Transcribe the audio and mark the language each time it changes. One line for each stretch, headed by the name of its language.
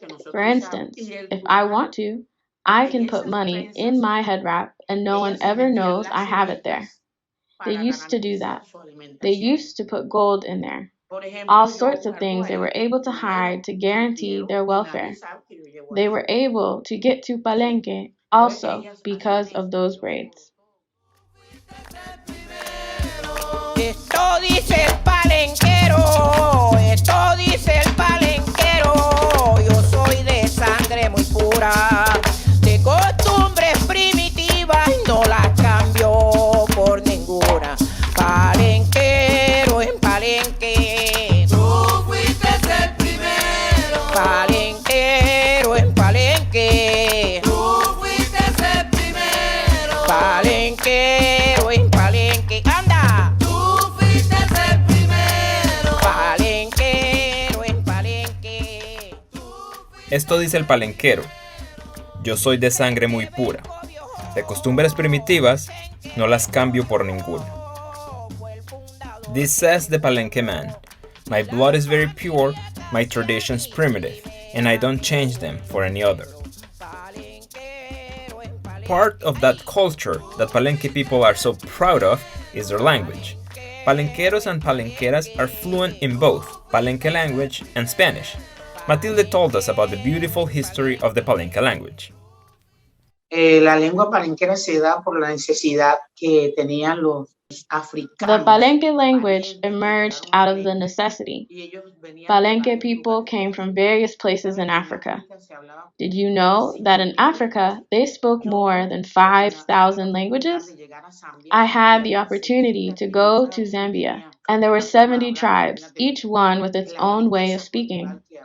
English: For instance, if I want to, I can put money in my head wrap and no one ever knows I have it there. They used to do that. They used to put gold in there. All sorts of things they were able to hide to guarantee their welfare. They were able to get to Palenque also because of those braids.
Spanish: Esto dice el palenquero, esto dice el palenquero, yo soy de sangre muy pura, de costumbres primitivas no las cambio por ninguna. Palenquero en Palenque, tú fuiste el primero. Palenquero en Palenque, tú fuiste el primero. Palenquero en Palenque, anda. Tú fuiste el primero. Palenquero en Palenque. Esto dice el palenquero. Yo soy de sangre muy pura. De costumbres primitivas, no las cambio por ninguna.
English: This says the Palenque Man. My blood is very pure, my traditions primitive, and I don't change them for any other. Part of that culture that Palenque people are so proud of is their language. Palenqueros and palenqueras are fluent in both Palenque Language and Spanish. Matilde told us about the beautiful history of the Palenque language.
Spanish: La lengua palenquera se da por la necesidad que tenían los africanos.
English: The Palenque language emerged out of the necessity. Palenque people came from various places in Africa. Did you know that in Africa they spoke more than 5,000 languages? I had the opportunity to go to Zambia, and there were 70 tribes, each one with its own way of speaking.